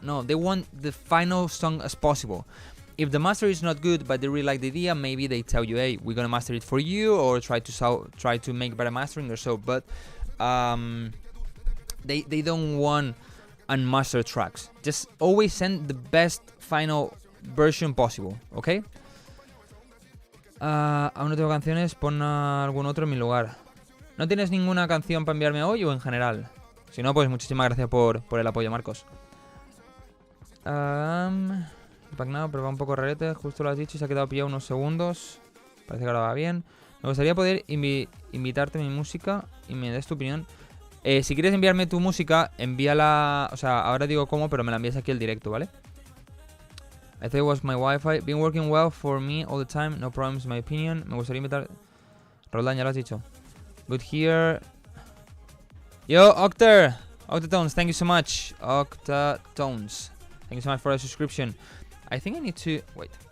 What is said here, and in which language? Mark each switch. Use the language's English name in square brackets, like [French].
[English] No, they want the final song as possible. If the master is not good, but they really like the idea, maybe they tell you, hey, we're gonna master it for you, or try to make better mastering or so. But they don't want unmastered tracks. Just always send the best final version possible, okay? [Spanish] Aún no tengo canciones, pon algún otro en mi lugar. ¿No tienes ninguna canción para enviarme hoy o en general? Si no, pues muchísimas gracias por el apoyo, Marcos. Pagnado, pero va un poco rarete, justo lo has dicho y se ha quedado pillado unos segundos. Parece que ahora va bien. Me gustaría poder invitarte a mi música y me des tu opinión. Si quieres enviarme tu música, envíala. O sea, ahora digo cómo, pero me la envías aquí al directo, ¿vale? [English] I thought it was my Wi-Fi. Been working well for me all the time. No problems, in my opinion. [Spanish] Me gustaría invitar. Roldán, ya lo has dicho. [English] Good here. Yo, Octatones, thank you so much. Octatones. Thank you so much for the subscription. I think I need to... Wait.